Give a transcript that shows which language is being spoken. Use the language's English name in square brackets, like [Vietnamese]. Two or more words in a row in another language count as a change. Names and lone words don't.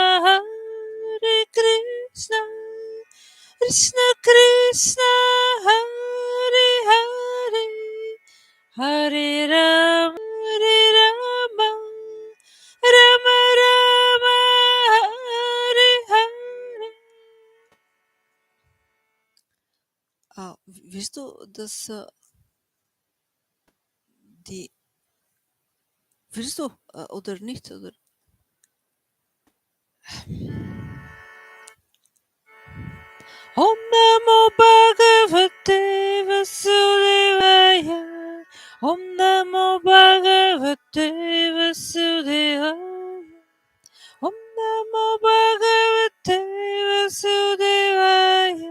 [Sanskrit] Krishna Krishna Hare Hare Hare Rama Rama Rama Hare Hare. [German] Willst du das willst du oder nicht? Oder? [Sanskrit] Om Namo Bhagavate Vasudevaya. Om Namo Bhagavate Vasudevaya. Om Namo Bhagavate Vasudevaya.